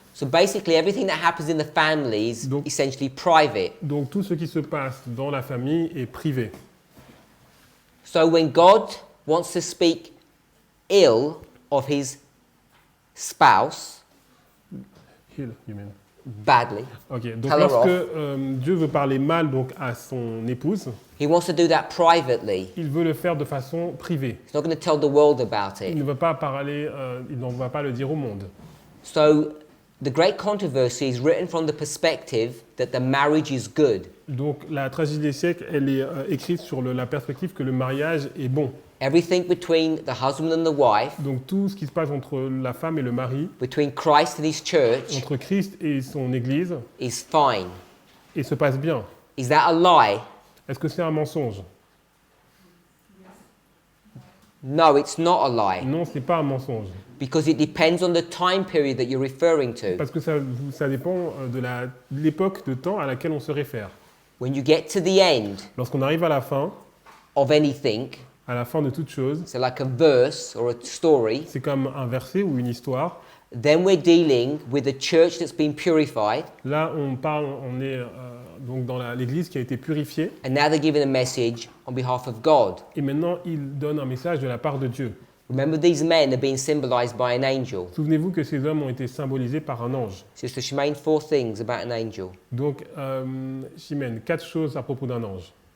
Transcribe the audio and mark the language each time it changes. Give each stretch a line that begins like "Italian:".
English: So basically, everything that happens in the family is
French: Donc-
English: essentially private.
French: Donc tout ce qui se passe dans la famille est privé.
English: So when God wants to speak ill of his spouse Hill, you mean. badly,
French: Ok, donc
English: Tell her
French: lorsque
English: off.
French: Dieu veut parler mal donc, à son épouse,
English: he wants to do that privately.
French: il veut le faire de façon privée.
English: He's not going to tell the world about
French: Il
English: it.
French: ne veut pas parler, il n'en va pas le dire au monde.
English: So the great controversy is written from the perspective that the marriage is good.
French: Donc la tragédie des siècles, elle est écrite sur la perspective que le mariage est bon.
English: Everything between the husband and the wife,
French: Donc tout ce qui se passe entre la femme et le mari,
English: between Christ and his church,
French: entre Christ et son Église,
English: is fine.
French: et se passe bien.
English: Is that a lie?
French: Est-ce que c'est un mensonge?
English: No, it's not a lie.
French: Non, ce n'est pas un mensonge.
English: Because it depends on the time period that you're referring to.
French: Parce que ça dépend de l'époque de temps à laquelle on se réfère.
English: When you get to the end
French: Lorsqu'on arrive à la fin de toute chose,
English: so like a verse or a story,
French: c'est comme un verset ou une histoire.
English: then we're dealing with a church that's been purified,
French: Là, on est donc dans l'Église qui a été purifiée.
English: and now they're giving a message on behalf of God.
French: Et maintenant, il donne un message de la part de Dieu.
English: Remember, these men are being symbolized by an angel.
French: Souvenez-vous que ces hommes ont été symbolisés par un ange.
English: Sister Shemaine, 4 things about an angel.
French: Donc, Chimène, 4 choses à propos d'un ange.